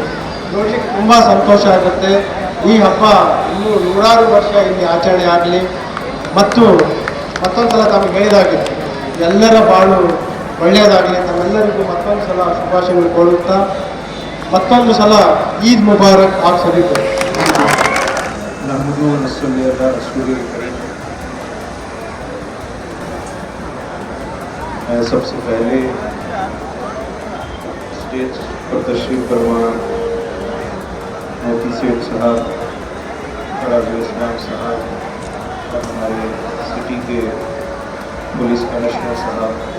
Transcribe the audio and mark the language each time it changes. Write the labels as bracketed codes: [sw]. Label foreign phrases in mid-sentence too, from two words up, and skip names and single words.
[kn] ನೋಡಲಿಕ್ಕೆ ತುಂಬ ಸಂತೋಷ ಆಗುತ್ತೆ. ಈ ಹಬ್ಬ ಇನ್ನೂ ನೂರಾರು ವರ್ಷ ಇಲ್ಲಿ ಆಚರಣೆ ಆಗಲಿ. ಮತ್ತೊಂದು ಸಲ ತಮಗೆ ಹೇಳಿದಾಗೆ ಎಲ್ಲರ ಬಾಳು ಒಳ್ಳೆಯದಾಗಲಿ. ತಮ್ಮೆಲ್ಲರಿಗೂ ಮತ್ತೊಂದು ಸಲ ಶುಭಾಶಯಗಳು ಕೋರುತ್ತಾ, ಮತ್ತೊಂದು ಸಲ [hi] ईद मुबारक आप सभी को. मैं सबसे पहले स्टेज पर तशरीफ फरमा मुफ्ती सैयद साहब, फराजुल इस्लाम साहब और हमारे सिटी के पुलिस कमिश्नर साहब,